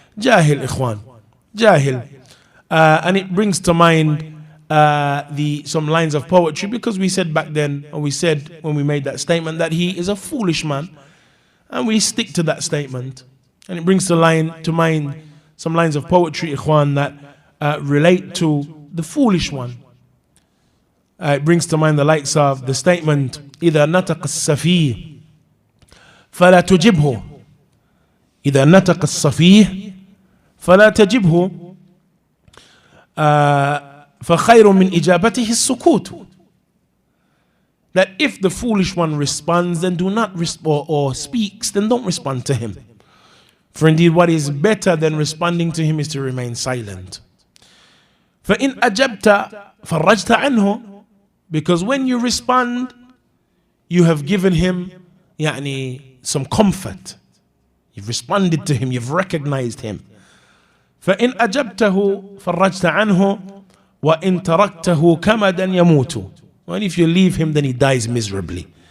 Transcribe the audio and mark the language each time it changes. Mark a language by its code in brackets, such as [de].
[en] Jahil, ikhwan, jahil. And it brings to mind some lines of poetry, because we said back then, or we said when we made that statement, that he is a foolish man, and we stick to that statement. And it brings to mind some lines of poetry, ikhwan, that relate to the foolish one. It brings to mind the likes of the statement, [ar] إذا نطق السفيه فلا تجبه إذا نطق السفيه فلا تجبه فخير من إجابته السكوت. [en] That if the foolish one responds, then do not respond, or speaks, then don't respond to him. For indeed what is better than responding to him is to remain silent. [ar] فإن أجبت فرجت عنه. [en] Because when you respond, you have given him some comfort. You've responded to him, you've recognized him. [ar] فإن أجبته فرجت عنه وإن تركته كمدا يموت. [en] And if you leave him, then he dies miserably.